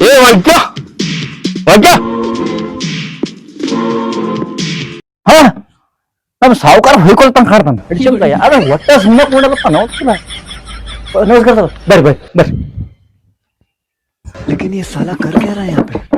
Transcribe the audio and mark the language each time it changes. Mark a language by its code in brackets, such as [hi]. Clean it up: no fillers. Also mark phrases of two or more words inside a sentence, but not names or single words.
[kn] ವೈದ್ಯ ವೈದ್ಯ ಹಾ ನಮ್ಮ ಸಾವುಕಾರ ಹೊಯ್ಕೊಳ್ತಾನ ಕಾಡ್ತಾನ ಹಿಡ್ಸಿಲ್ಲ ಅದ ಒಟ್ಟ ಸುಮ್ಮನೆ ಕೊಡಲ್ಲಪ್ಪ ನಾವು ನಮಸ್ಕಾರ ಬರ್ರಿ ಬರ್ರಿ ಬರ್ರಿ [hi] लेकिन ये साला कर क्या रहा है यहाँ पे